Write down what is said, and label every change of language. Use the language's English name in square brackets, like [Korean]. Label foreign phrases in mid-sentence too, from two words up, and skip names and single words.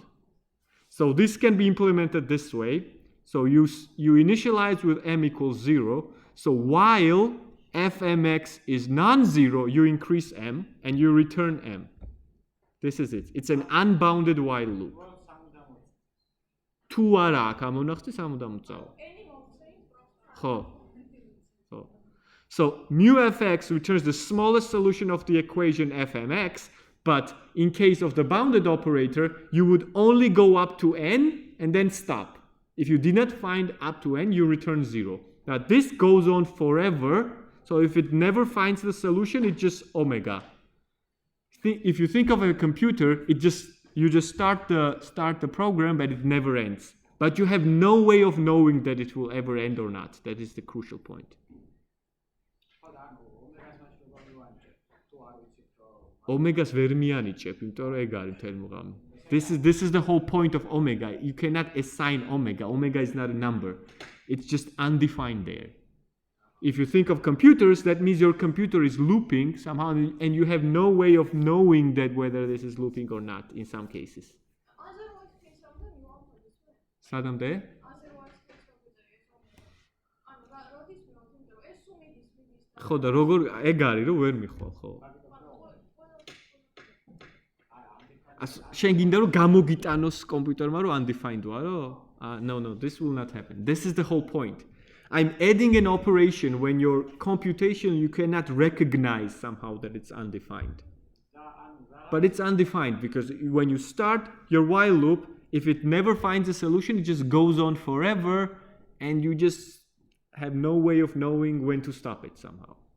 [English] So this can be implemented this way. So you initialize with m equals 0. So while fmx is non-zero, you increase m and you return m. This is it. It's an unbounded while loop. [Georgian] თუ არა აქ ამონახდი სამუდამო. [English] So mu fx returns the smallest solution of the equation fmx, but in case of the bounded operator, you would only go up to n and then stop. If you did not find up to n, you return 0. Now this goes on forever. So if it never finds the solution, it's just omega. If you think of a computer, you just start the program, but it never ends. But you have no way of knowing that it will ever end or not. That is the crucial point. [Georgian] Omegas ვერ მიანიჭებ, იმიტომ რომ ეგ არის მთელი მუღამი. [English] This is the whole point of omega. You cannot assign omega. Omega is not a number. It's just undefined there. If you think of computers, that means your computer is looping somehow, and you have no way of knowing that whether this is looping or not in some cases. [Georgian] სადამდე? ხო და როგორ ეგ არის რომ ვერ მიხვალ, ხო? შენ გინდა რომ გამოგიტანოს კომპიუტერმა რომ undefined ვარო? [English] No, this will not happen. This is the whole point. I'm adding an operation when your computation you cannot recognize somehow that it's undefined. But it's undefined because when you start your while loop, if it never finds a solution, it just goes on forever and you just have no way of knowing when to stop it somehow.